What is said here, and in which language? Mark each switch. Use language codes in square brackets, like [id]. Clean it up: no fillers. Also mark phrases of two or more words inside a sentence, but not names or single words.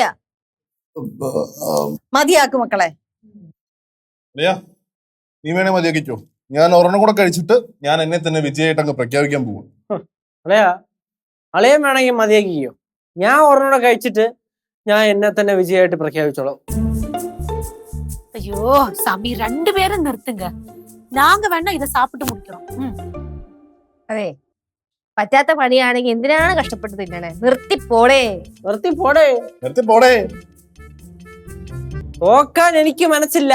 [ml] മതിയാക്കും മക്കളെ. നീ വേണേ മതിയാക്കിച്ചോ. ഞാൻ ഒരെണ്ണം കൂടെ കഴിച്ചിട്ട് ഞാൻ എന്നെ തന്നെ വിജയായിട്ട് അങ്ങ് പ്രഖ്യാപിക്കാൻ പോകും. അളയം വേണമെങ്കിൽ മതിയാക്കിയോ. ഞാൻ ഒരെണ്ണം കൂടെ കഴിച്ചിട്ട് ഞാൻ എന്നെ തന്നെ വിജയായിട്ട് പ്രഖ്യാപിച്ചോളാം. [ta] ஐயோ சாமி, 2 பேரும் நிறுத்துங்க. நாங்க வேணா இதை சாப்பிட்டு முடிக்கிறோம். [ml] അതെ, പറ്റാത്ത പണിയാണെങ്കിൽ എന്തിനാണ് കഷ്ടപ്പെട്ട് തിന്നണേ? നിർത്തിപ്പോടേ. തോക്കാൻ എനിക്ക് മനസ്സില്ല.